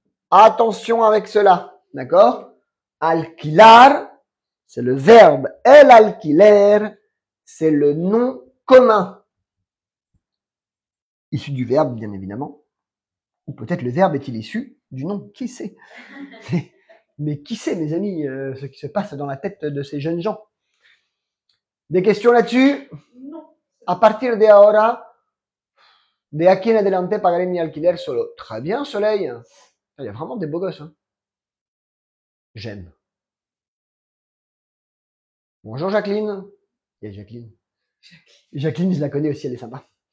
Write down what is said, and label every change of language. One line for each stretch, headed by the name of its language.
French: Attention avec cela, d'accord. Alquilar, c'est le verbe el alquiler, c'est le nom commun. Issu du verbe, bien évidemment. Ou peut-être le verbe est-il issu du nom, qui sait. Mais qui sait, mes amis, ce qui se passe dans la tête de ces jeunes gens. Des questions là-dessus? Non. À partir de
Spanish: ahora, de aquí en adelante pagaré mi alquiler solo.
French: Très bien, Soleil. Il y a vraiment des beaux gosses. Hein. J'aime. Bonjour Jacqueline. Il y a Jacqueline. Jacqueline, je la connais aussi, elle est sympa.